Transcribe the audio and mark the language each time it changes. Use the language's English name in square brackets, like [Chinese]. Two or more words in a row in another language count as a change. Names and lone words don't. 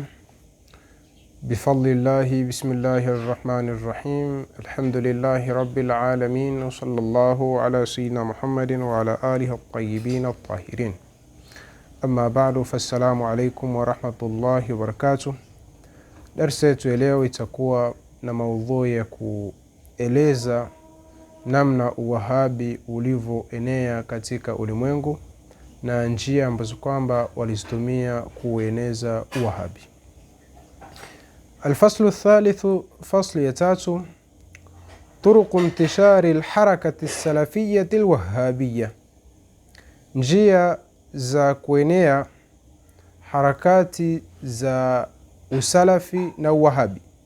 [Arabic] بفضل الله بسم الله الرحمن الرحيم. الحمد لله رب العالمين، وصلى الله على سيدنا محمد وعلى آله الطيبين الطاهرين. أما بعد، فالسلام عليكم ورحمة الله وبركاته. [Swahili] Darsa yetu leo itakuwa na maudhui ya kueleza namna uwahabi ulivyoenea katika ulimwengu na njia ambazo kwamba walizitumia kueneza uwahabi. [Arabic] الفصل الثالث, [Swahili] fasli ya tatu, [Arabic] طرق انتشار الحركة السلفية الوهابية, [Swahili] njia za kuenea harakati za usalafi na uwahabi.